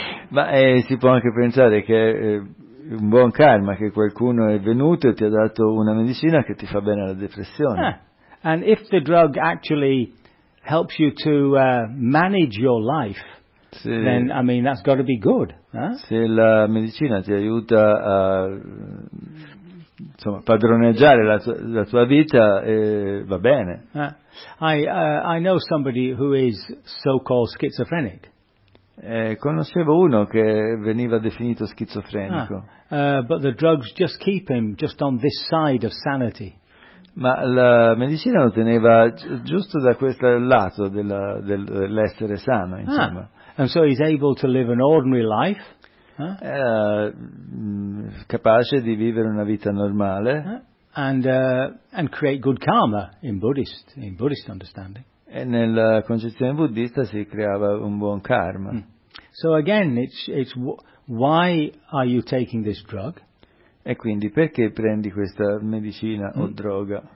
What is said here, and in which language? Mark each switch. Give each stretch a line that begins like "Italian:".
Italian: Ma si può anche pensare che un buon karma che qualcuno è venuto e ti ha dato una medicina che ti fa bene alla depressione.
English: And if the drug actually helps you to manage your life,
Italian: se,
English: then I mean that's got to be good.
Italian: Se la medicina ti aiuta a insomma padroneggiare la tua vita, va bene.
English: I know somebody who is so-called schizophrenic.
Italian: Conoscevo uno che veniva definito schizofrenico.
English: But the drugs just keep him just on this side of sanity.
Italian: Ma la medicina lo teneva giusto da questo lato dell'essere sano, insomma.
English: And so he's able to live an ordinary life.
Italian: Capace di vivere una vita normale.
English: And create good karma in Buddhist understanding.
Italian: E nella concezione buddista si creava un buon karma.
English: So again, it's why are you taking this drug?
Italian: E quindi perché prendi questa medicina o droga?